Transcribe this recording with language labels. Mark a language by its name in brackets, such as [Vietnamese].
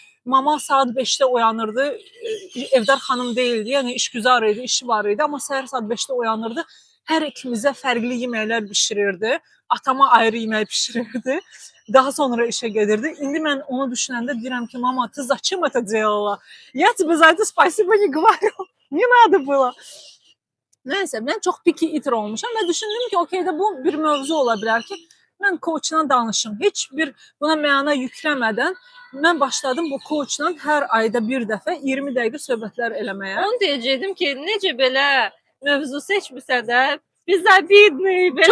[Azerbaijani] Mama saat 5-də oyanırdı, evdar xanım deyildi, yəni işgüzar idi, işi var idi, amma səhər saat 5-də oyanırdı. Hər ikimizə fərqli yeməklər bişirirdi. Atama ayrı yemək bişirirdi. Daha sonra işə gedirdi. İndi mən onu düşünəndə deyirəm ki, mama, [Russian] ты зачем это делала? Я тебе за это спасибо не говорю. Не надо было. [Azerbaijani] Nəysə, mən çox picky eater olmuşam və düşündüm ki, okey də bu bir mövzu ola bilər ki, mən coachla danışım. Heç bir buna məna yükləmədən mən başladım bu coachla hər ayda bir dəfə 20 dəqiqə söhbətlər eləməyə. Onu deyəcəkdim ki, necə belə mövzu seçmirsə də bizə bidni belə.